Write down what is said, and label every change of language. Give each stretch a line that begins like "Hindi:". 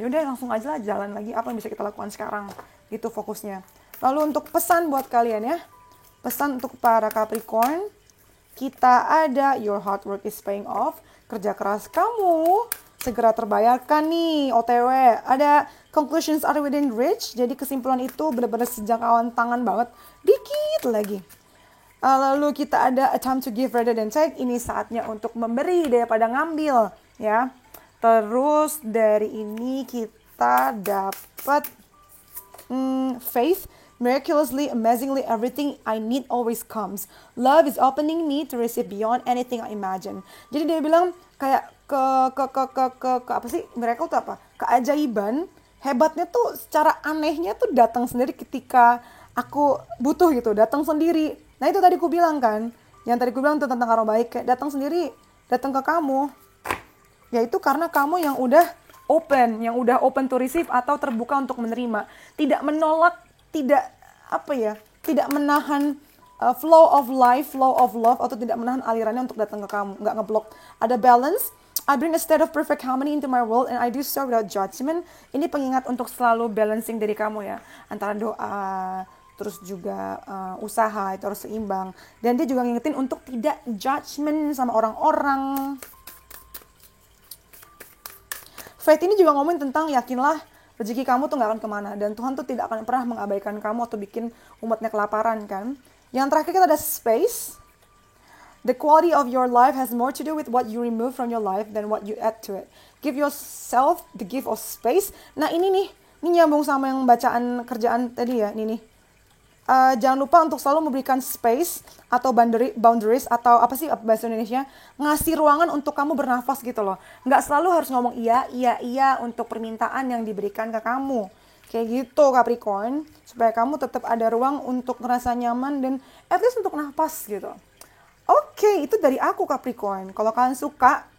Indonesian: Yaudah langsung aja lah jalan lagi apa yang bisa kita lakukan sekarang. Gitu fokusnya. Lalu untuk pesan buat kalian ya. Pesan untuk para Capricorn. Kita ada
English: your hard work is paying off.
Indonesian: Kerja keras kamu segera terbayarkan nih OTW. Ada
English: conclusions are within reach.
Indonesian: Jadi kesimpulan itu benar-benar sejangkauan tangan banget. Dikit lagi.
English: Lalu kita ada a time to give rather than take.
Indonesian: Ini saatnya untuk memberi daripada ngambil ya. Terus dari ini kita dapat faith.
English: Miraculously, amazingly, everything I need always comes. Love is opening me to receive beyond anything I imagine.
Indonesian: Jadi dia bilang kayak ke apa sih? Miracle itu apa? Keajaiban. Hebatnya tuh secara anehnya tuh datang sendiri ketika aku butuh gitu. Datang sendiri. Nah itu tadi aku bilang kan. Yang tadi aku bilang tuh tentang karma baik. Kayak datang sendiri. Datang ke kamu. Yaitu karena kamu yang udah
English: open to receive
Indonesian: atau terbuka untuk menerima, tidak menolak, tidak menahan
English: flow of life, flow of love,
Indonesian: atau tidak menahan alirannya untuk datang ke kamu, nggak ngeblok. Ada balance.
English: I bring a state of perfect harmony into my world and I do so without judgment.
Indonesian: Ini pengingat untuk selalu balancing diri kamu ya, antara doa, terus juga usaha itu harus seimbang. Dan dia juga ngingetin untuk tidak judgment sama orang-orang. Faith ini juga ngomongin tentang yakinlah rezeki kamu tuh gak akan kemana. Dan Tuhan tuh tidak akan pernah mengabaikan kamu atau bikin umatnya kelaparan kan. Yang terakhir kita ada space.
English: The quality of your life has more to do with what you remove from your life than what you add to it. Give yourself the gift of space.
Indonesian: Nah ini nyambung sama yang bacaan kerjaan tadi ya. Ini nih. Jangan lupa untuk selalu memberikan space atau boundaries atau apa sih bahasa Indonesia, ngasih ruangan untuk kamu bernafas gitu loh. Nggak selalu harus ngomong iya untuk permintaan yang diberikan ke kamu. Kayak gitu Capricorn, supaya kamu tetap ada ruang untuk ngerasa nyaman dan at least untuk nafas gitu. Oke, itu dari aku Capricorn. Kalau kalian suka